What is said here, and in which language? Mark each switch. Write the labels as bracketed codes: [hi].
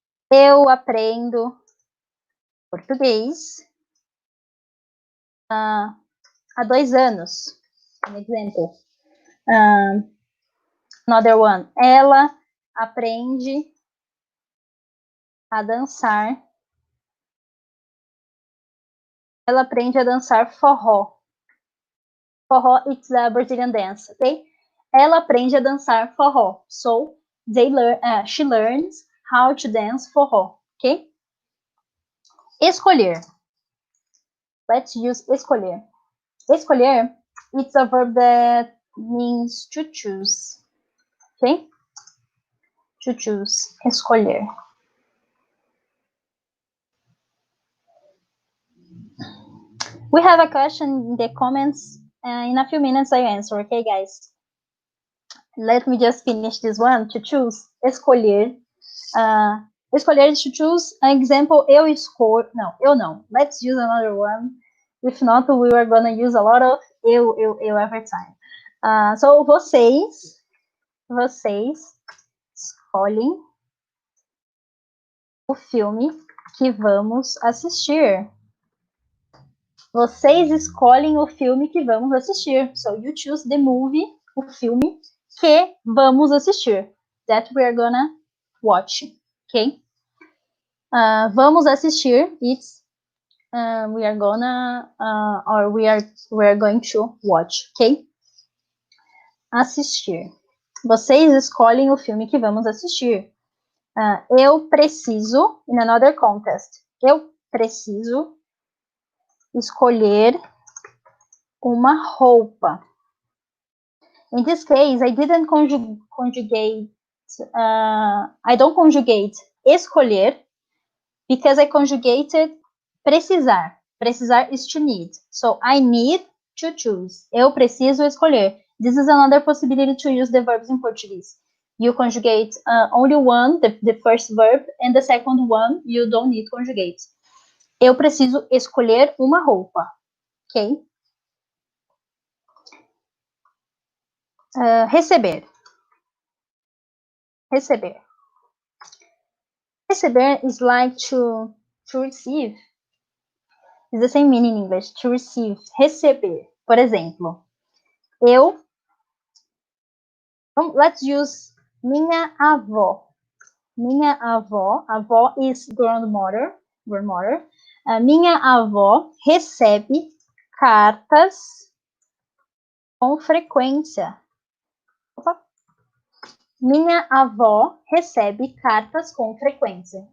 [pt] Eu aprendo português há 2 anos. [en] An example. Another one. [pt] Ela aprende a dançar. Ela aprende a dançar forró. [en] Forró, it's a Brazilian dance, ok? [pt] Ela aprende a dançar forró. [en] So, she learns how to dance forró, ok? Escolher. Let's use escolher. Escolher, it's a verb that means to choose, ok? To choose, escolher. We have a question in the comments. In a few minutes, I answer, okay, guys? Let me just finish this one. To choose, escolher. Escolher is to choose. An example, [pt] eu escolho. [en] No, [pt] eu não. [en] Let's use another one. If not, we are going to use a lot of eu every time. [pt] So, vocês escolhem o filme que vamos assistir. Vocês escolhem o filme que vamos assistir. [en] So, you choose the movie, [pt] o filme que vamos assistir. [en] That we are gonna watch. Ok? [pt] Vamos assistir. [en] It's we are gonna or we are going to watch. [pt] Ok? Assistir. Vocês escolhem o filme que vamos assistir. Eu preciso, [en] in another context, [pt] eu preciso escolher uma roupa. [en] In this case, I didn't conjugate, I don't conjugate escolher, because I conjugated precisar. Precisar is to need. So, I need to choose. [pt] Eu preciso escolher. [en] This is another possibility to use the verbs in Portuguese. You conjugate only one, the first verb, and the second one, you don't need conjugate. [pt] Eu preciso escolher uma roupa. Ok? Receber. Receber. [en] Receber is like to receive. It's the same meaning in English, to receive. [pt] Receber. Por exemplo, [en] let's use [pt] minha avó. [en] Minha avó is grandmother. [pt] Minha avó recebe cartas com frequência. Opa. Minha avó recebe cartas com frequência.